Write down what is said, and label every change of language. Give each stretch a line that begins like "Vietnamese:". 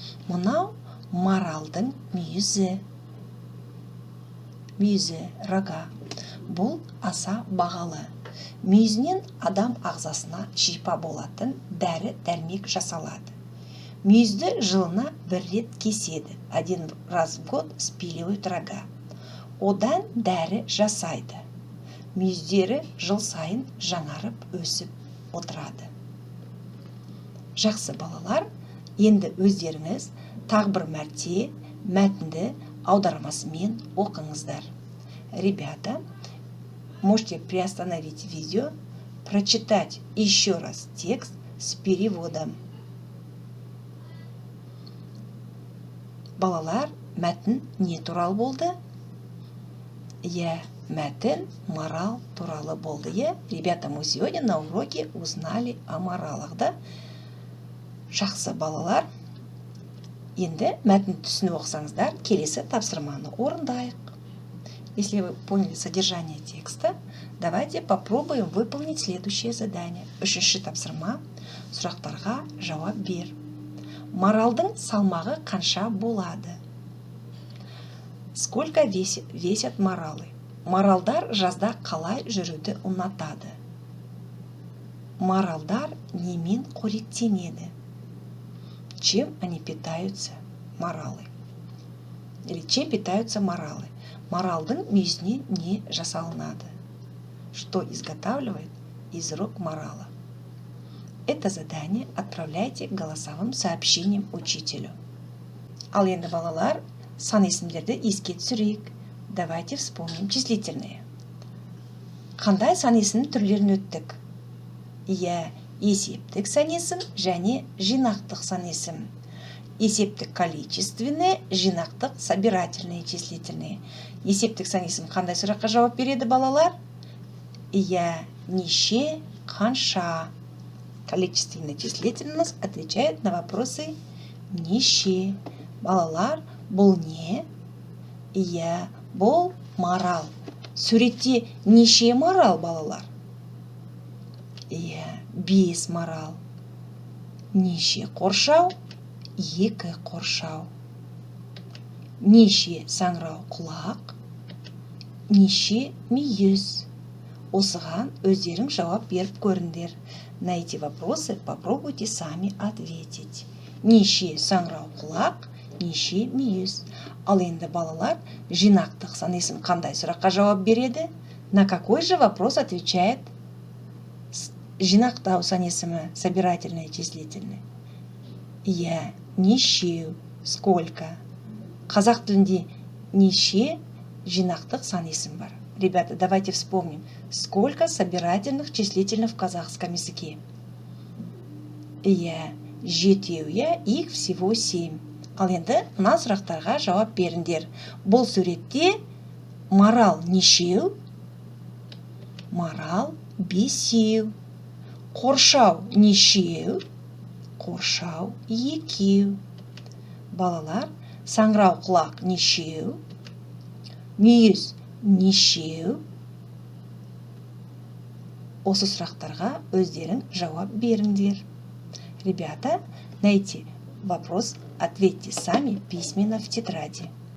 Kazakh: Мынау маралдың мүйізі. Мүйізі,
Russian: рога.
Kazakh: Бұл аса бағалы. Мүйізінен адам ағзасына шипа болатын дәрі-дәрмек жасалады. Мүйізді жылына бір рет кеседі.
Russian: Один раз в год спиливают рога.
Kazakh: Одан дәрі жасайды. Мүйіздері жыл сайын жаңарып өсіп отырады. Жақсы балалар, енді өздеріңіз тағы бір мәрте мәтінді аудармасымен оқыңыздар.
Russian: Ребята, можете приостановить видео, прочитать еще раз текст с переводом.
Kazakh: Балалар, мәтін не туралы болды? Мәтін марал туралы болды.
Russian: Ребята, мы сегодня на уроке узнали о маралах, да?
Kazakh: Жақсы балалар, енді мәтін түсініп оқысаңыздар, келесі тапсырманы орындайық.
Russian: Если вы поняли содержание текста, давайте попробуем выполнить следующее задание.
Kazakh: Үшінші тапсырма, сұрақтарға жауап бер. Маралдың салмағы қанша болады?
Russian: Сколько весят маралы?
Kazakh: Маралдар жазда қалай жүруді ұнатады? Маралдар немен қоректенеді?
Russian: Чем они питаются, маралы? Или чем питаются маралы?
Kazakh: Маралдың мүйізінен не жасалынады?
Russian: Что изготавливает из рук марала? Это задание отправляйте голосовым сообщением учителю.
Kazakh: Ал енді балалар, сан есімдерді еске түсірейік.
Russian: Давайте вспомним числительные.
Kazakh: Қандай сан есім түрлерін өттік? Есептік сан есім және жинақтық сан есім. Есептік
Russian: количественные,
Kazakh: жинақтық
Russian: собирательные числительные.
Kazakh: Есептік сан есім қандай сұраққа жауап береді балалар? Неше, қанша.
Russian: Количественный числительный у нас отвечает на вопросы неше.
Kazakh: Балалар, бұл не? Иә, бұл марал. Суретте неше марал, балалар? Иә, 5 марал. Неше қоршау? 2 қоршау. Неше саңырау құлақ? Неше мүйіз? Осыған өздерің жауап беріп көріңдер.
Russian: На эти вопросы попробуйте сами ответить.
Kazakh: Неше саңырау құлақ, неше мүйіз? Ал енді балалар жинақтық санесын қандай сұраққа жауап береді?
Russian: На какой же вопрос отвечает
Kazakh: жинақтау санесімі
Russian: собирательное числительное?
Kazakh: Иә, нешеу,
Russian: сколько?
Kazakh: Қазақ тілінде неше жинақтық санесім бар.
Russian: Ребята, давайте вспомним, сколько собирательных числительных в казахском языке.
Kazakh: Иә, жетеу, иә,
Russian: их всего 7.
Kazakh: Ал енді мына сұрақтарға жауап беріңдер. Бұл суретте марал нешеу? Марал 5. Қоршау нешеу? Қоршау 2. Балалар, саңырау құлақ нешеу? Мүйіз нешеу? Осы сұрақтарға өздерің жауап беріңдер.
Russian: Ребята, на эти вопросы ответьте сами письменно в тетради.